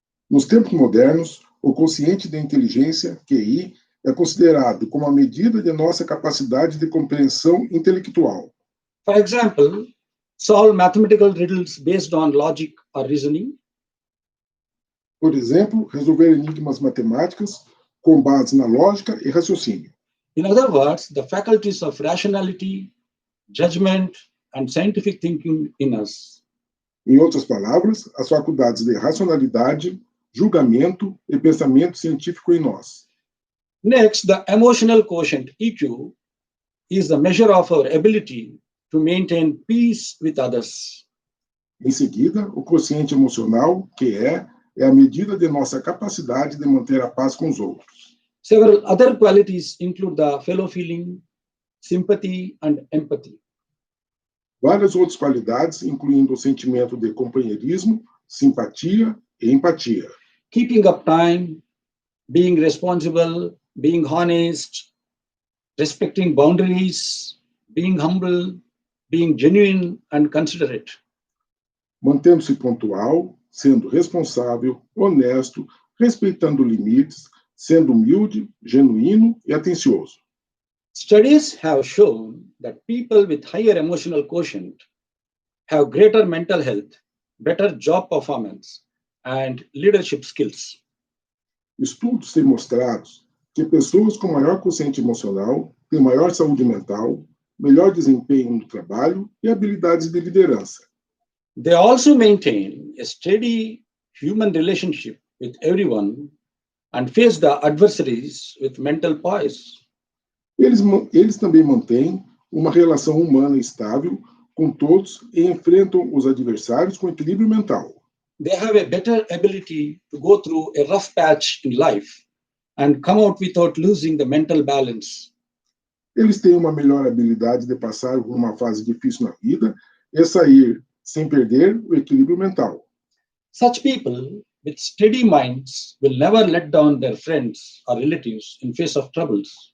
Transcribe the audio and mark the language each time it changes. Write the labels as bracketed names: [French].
[Portuguese] Nos tempos modernos, o quociente de inteligência, QI, é considerado como a medida de nossa capacidade de compreensão intelectual. [English] For example, solve mathematical riddles based on logic or reasoning. [Portuguese] Por exemplo, resolver enigmas matemáticos com base na lógica e raciocínio. [English] In other words, the faculties of rationality, judgment, and scientific thinking in us. [Portuguese] Em outras palavras, as faculdades de racionalidade, julgamento e pensamento científico em nós. [English] Next, the emotional quotient, EQ, is the measure of our ability to maintain peace with others. [Portuguese] Em seguida, o quociente emocional, QE, é a medida de nossa capacidade de manter a paz com os outros. [English] Several other qualities include the fellow feeling, sympathy, and empathy. [Portuguese] Várias outras qualidades, incluindo o sentimento de companheirismo, simpatia e empatia. [English] Keeping up time, being responsible, being honest, respecting boundaries, being humble, being genuine and considerate. [Portuguese] Mantendo-se pontual, sendo responsável, honesto, respeitando limites, sendo humilde, genuíno e atencioso. [English] Studies have shown that people with higher emotional quotient have greater mental health, better job performance, and leadership skills. [Portuguese] Estudos têm mostrado que pessoas com maior quociente emocional têm maior saúde mental, melhor desempenho no trabalho e habilidades de liderança. [English] They also maintain a steady human relationship with everyone and face the adversaries with mental poise. [Portuguese] Eles também mantêm uma relação humana estável com todos e enfrentam os adversários com equilíbrio mental. [English] They have a better ability to go through a rough patch in life and come out without losing the mental balance. [Portuguese] Eles têm uma melhor habilidade de passar por uma fase difícil na vida e sair sem perder o equilíbrio mental. [English] Such people with steady minds will never let down their friends or relatives in face of troubles.